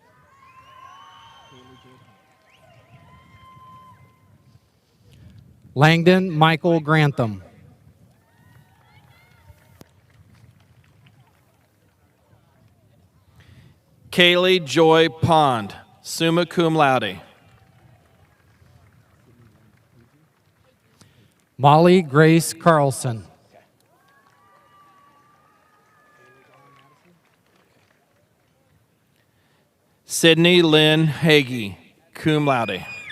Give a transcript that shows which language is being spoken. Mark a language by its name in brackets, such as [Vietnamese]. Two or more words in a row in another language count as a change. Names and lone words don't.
[English] Langdon Michael Grantham. Kaylee Joy Pond, [Latin] summa cum laude. [English] Molly Grace Carlson. Sydney Lynn Hagee, [Latin] cum laude.